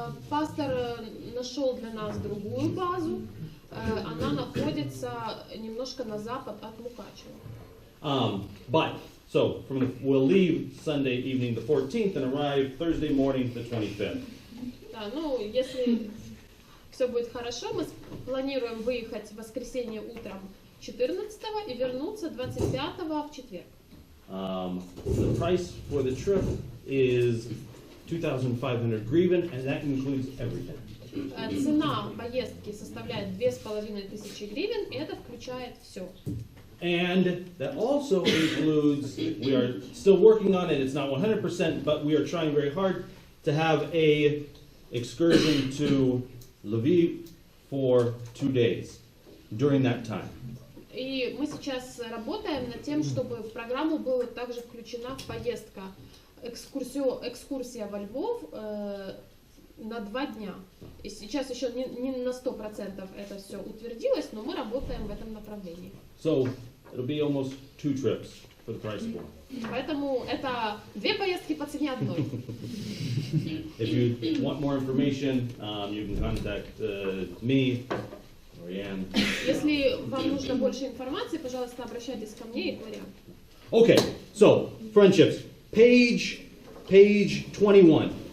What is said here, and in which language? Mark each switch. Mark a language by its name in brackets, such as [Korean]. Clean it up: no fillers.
[Russian] Пастор нашел для нас другую базу. Она находится немножко на запад от Мукачева. [English] But so we'll leave Sunday evening the 14th and arrive Thursday morning the 25th. [Russian] Да, ну если все будет хорошо, мы планируем выехать в воскресенье утром 14-го и вернуться 25-го в четверг. [English] The price for the trip is 2,500 гривен, and that includes everything. [Russian] Цена поездки составляет 2500 гривен, и это включает все. [English] And that also includes, we are still working on it, it's not 100%, but we are trying very hard to have a excursion to Lviv for 2 days during that time. [Russian] И мы сейчас работаем над тем, чтобы в программу была также включена поездка, экскурсия во Львов на 2 дня. И сейчас еще не на 100% это все утвердилось, но мы работаем в этом направлении. [English] So it'll be almost 2 trips for the price of 1. [Russian] Поэтому это 2 поездки по цене одной. [English] If you want more information, you can contact me or Yan. [Russian] Если вам нужно больше информации, пожалуйста, обращайтесь ко мне и к Лориан. [English] Okay, so friendships, page 21.